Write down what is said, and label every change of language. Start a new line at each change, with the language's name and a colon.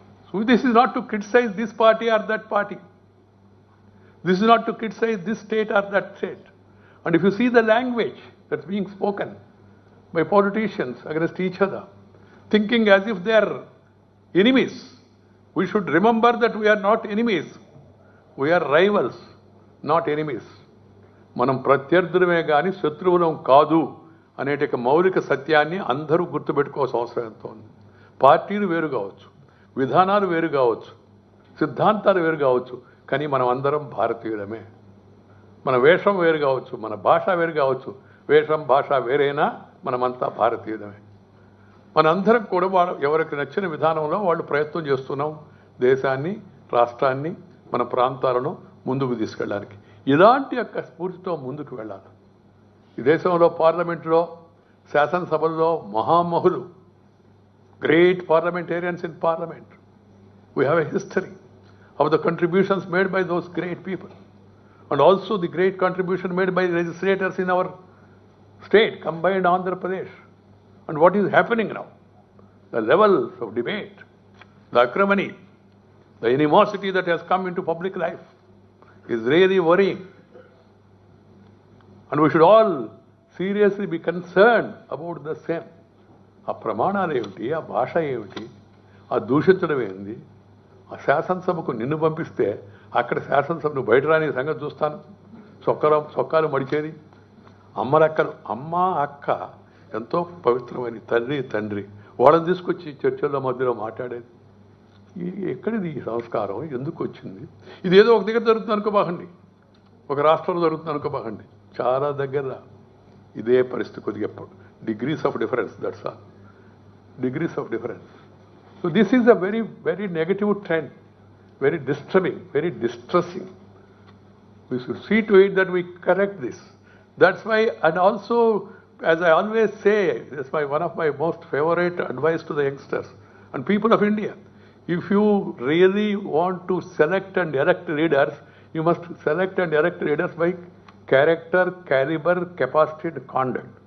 English: So this is not to criticize this party or that party. This is not to criticize this state or that state. And if you see the language that's being spoken by politicians against each other, thinking as if they are enemies, we should remember that we are not enemies. We are rivals, not enemies.
Telugu: మనం ప్రత్యర్థులమే కానీ శత్రువులం కాదు అనేట మౌలిక సత్యాన్ని అందరూ గుర్తుపెట్టుకోవాల్సిన అవసరం ఎంతో ఉంది. పార్టీలు వేరు కావచ్చు, విధానాలు వేరు కావచ్చు, సిద్ధాంతాలు వేరు కావచ్చు, కానీ మనం అందరం భారతీయులమే. మన వేషం వేరు కావచ్చు, మన భాష వేరు కావచ్చు, వేషం భాష వేరైనా మనమంతా భారతీయులమే. మనందరం కూడా ఎవరికి నచ్చిన విధానంలో వాళ్ళు ప్రయత్నం చేస్తున్నాం దేశాన్ని, రాష్ట్రాన్ని, మన ప్రాంతాలను ముందుకు తీసుకెళ్ళడానికి. ఇలాంటి యొక్క స్ఫూర్తితో ముందుకు వెళ్ళాలి. ఈ దేశంలో పార్లమెంట్లో, శాసనసభల్లో మహామహులు,
English: great parliamentarians in parliament. We have a history of the contributions made by those great people, and also the great contribution made by legislators in our state, combined Andhra Pradesh. And what is happening now? The levels of debate, the acrimony, the animosity that has come into public life is really worrying. And we should all seriously be concerned about the same.
Telugu: ఆ ప్రమాణాలు ఏమిటి, ఆ భాష ఏమిటి, ఆ దూషించడం ఏంది? ఆ శాసనసభకు నిన్ను పంపిస్తే అక్కడ శాసనసభను బయట రాని సంగతి చూస్తాను. చొక్కాలు మడిచేది అమ్మలక్కలు, అమ్మ అక్క ఎంతో పవిత్రమైన తండ్రి వాళ్ళని తీసుకొచ్చి చర్చల మధ్యలో మాట్లాడేది. ఎక్కడిది ఈ సంస్కారం, ఎందుకు వచ్చింది? ఇదేదో ఒక దగ్గర జరుగుతుంది అనుకోబాకండి, ఒక రాష్ట్రంలో జరుగుతుంది అనుకోబాకండి, చాలా దగ్గర ఇదే పరిస్థితి. కొద్దిగా
English: Degrees of difference, that's all, degrees of difference. So this is a very very negative trend, very disturbing, very distressing. We should see to it that we correct this. That's why, and also, as I always say, that's one of my most favorite advice to the youngsters and people of India. If you really want to select and elect leaders, you must select and elect leaders by character, caliber, capacity, and conduct.